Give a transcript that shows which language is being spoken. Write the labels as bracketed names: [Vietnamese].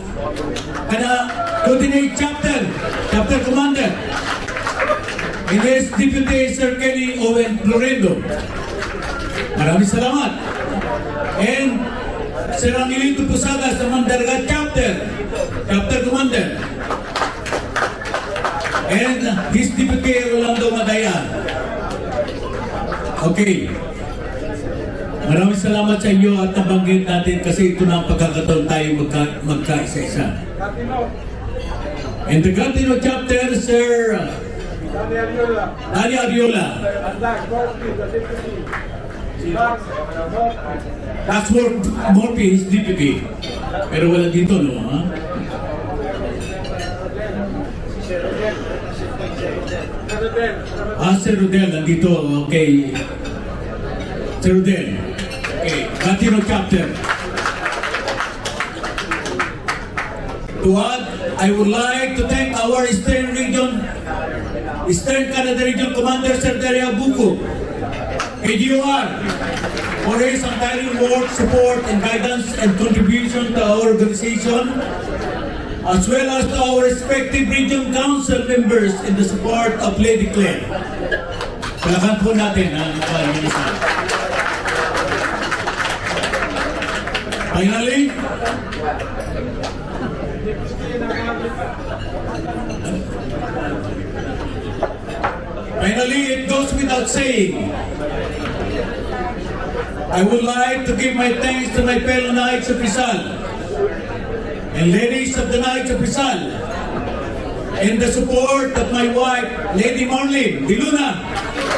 [English] Coordinate Chapter Commander, and his Deputy Sir Kelly Owen Florendo. [Filipino] Maraming salamat. [English] And Sir Angelito Pusaga sa Mandaragat Chapter Commander, and his Deputy Reynaldo Madayan. Okay. [Filipino] Maraming salamat sa inyo at nabanggit natin kasi ito na ang pagkakataon tayo magkaisa-isa. [English] In the Gatineau chapter, Sir Dario. That's Morphy, his deputy. [Filipino] Pero wala dito, no? Ha? Sir Rodel, nandito. Okay. Sir Rodel. [English] Okay, Gatineau chapter. To add, I would like to thank our Eastern Canada Region Commander Sir Dario Boco, KGOR, for his untiring work, support, and guidance and contribution to our organization, as well as to our respective region council members in the support of Lady Claire. [Filipino] Palakan po natin ang pag-iisa. [English] Finally, it goes without saying, I would like to give my thanks to my fellow Knights of Rizal and ladies of the Knights of Rizal, and the support of my wife, Lady Marlene Diluna.